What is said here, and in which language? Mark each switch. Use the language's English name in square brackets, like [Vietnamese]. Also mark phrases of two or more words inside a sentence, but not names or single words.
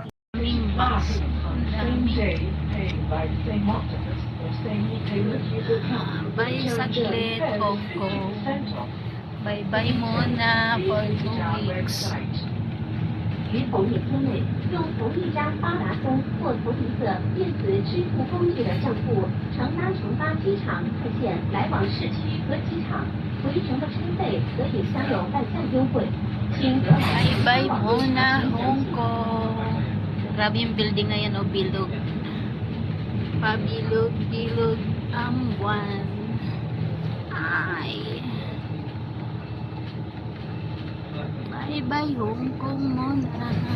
[Filipino] Daming bus. Daming. Bye saglit, Hong Kong. Bye-bye muna [English] for 2 weeks. [Chinese] 于同一天内，用同一张八达通或同一个电子支付工具的账户乘搭城巴机场快线来往市区和机场，回程的车费可以享有半价优惠。请各位 [Filipino] Bye-bye muna, Hong Kong. Grabe yung building na yan, o bilog. Pabilog-bilog ang buwan. Ay. Bye-bye Hong Kong muna.